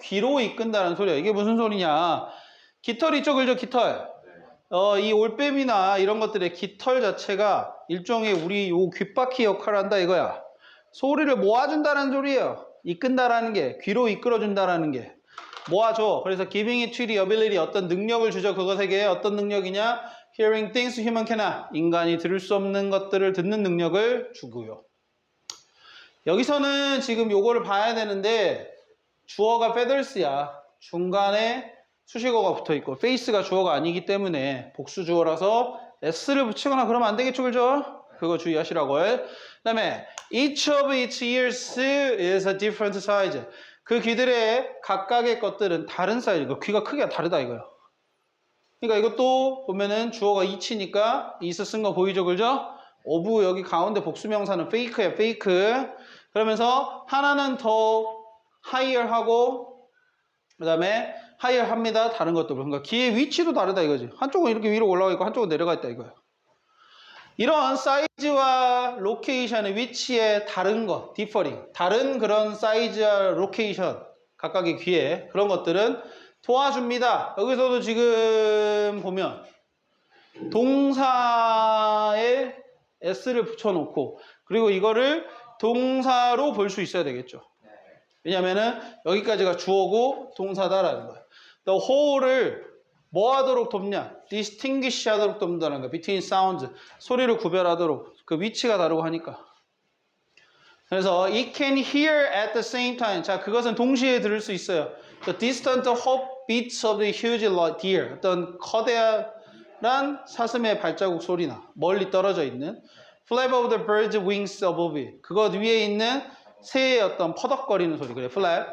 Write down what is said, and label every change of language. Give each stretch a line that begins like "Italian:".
Korean: 귀로 이끈다는 소리예요. 이게 무슨 소리냐? 깃털 있죠, 그죠? 깃털. 이 올빼미나 이런 것들의 깃털 자체가 일종의 우리 요 귓바퀴 역할을 한다 이거야. 소리를 모아준다는 소리예요. 이끈다라는 게 귀로 이끌어준다라는 게 모아줘.
English: 그래서 giving it to the ability
Korean: 어떤 능력을 주죠. 그것에게 어떤 능력이냐?
English: Hearing things human cannot.
Korean: 인간이 들을 수 없는 것들을 듣는 능력을 주고요. 여기서는 지금 요거를 봐야 되는데 주어가 feathers야. 중간에 수식어가 붙어 있고 face가 주어가 아니기 때문에 복수 주어라서 s를 붙이거나 그러면 안 되겠죠, 그죠? 그거 주의하시라고. 그 다음에
English: each of its ears is a different size.
Korean: 그 귀들의 각각의 것들은 다른 사이즈. 귀가 크기가 다르다 이거예요. 그러니까 이것도 보면은 주어가 each니까 is 쓴 거 보이죠, 그죠? of 여기 가운데 복수명사는 fake야, fake. 그러면서 하나는 더 higher 하고 그 다음에 higher 합니다. 다른 것도. 그러니까 귀의 위치도 다르다 이거지. 한쪽은 이렇게 위로 올라가 있고 한쪽은 내려가 있다 이거예요. 이런 사이즈와 로케이션의 위치에 다른 것, differing, 다른 그런 사이즈와 로케이션, 각각의 귀에 그런 것들은 도와줍니다. 여기서도 지금 보면 동사에 s를 붙여놓고 그리고 이거를 동사로 볼 수 있어야 되겠죠. 왜냐면은 여기까지가 주어고 동사다라는 거예요. The whole를 뭐 하도록 돕냐? distinguish 하도록 돕는다는 거야.
English: between sounds.
Korean: 소리를 구별하도록. 그 위치가 다르고 하니까.
English: 그래서 it can hear at the same time.
Korean: 자, 그것은 동시에 들을 수 있어요.
English: The distant hoofbeats of the huge deer.
Korean: 어떤 커다란 사슴의 발자국 소리나 멀리 떨어져 있는
English: flap of the bird's wings above it.
Korean: 그것 위에 있는 새의 어떤 퍼덕거리는 소리. 그래, flap.